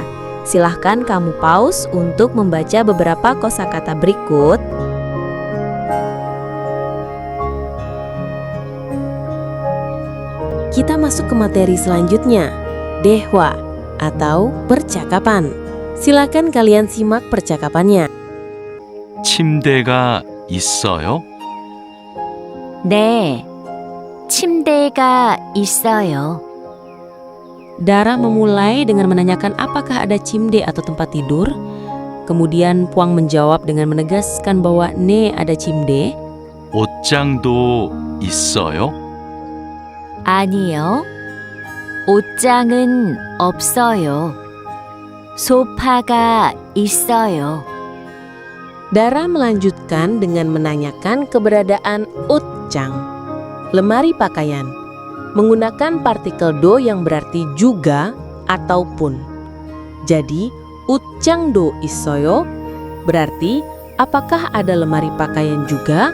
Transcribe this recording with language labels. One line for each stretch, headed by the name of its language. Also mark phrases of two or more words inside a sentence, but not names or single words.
Indonesian: Silahkan kamu pause untuk membaca beberapa kosakata berikut. Kita masuk ke materi selanjutnya, dehwa atau percakapan. Silakan kalian simak percakapannya.
Korean: 침대가 있어요? 네, 침대가 있어요.
Indonesian: Dara memulai dengan menanyakan apakah ada cimde atau tempat tidur. Kemudian Puang menjawab dengan menegaskan bahwa ne ada cimde.
Korean: 옷장도 있어요? 아니요, 옷장은 없어요. 소파가 있어요.
Indonesian: Dara melanjutkan dengan menanyakan keberadaan utjang, lemari pakaian, menggunakan partikel do yang berarti juga ataupun. Jadi,
Korean: 옷장도 있어요
Indonesian: berarti apakah ada lemari pakaian juga?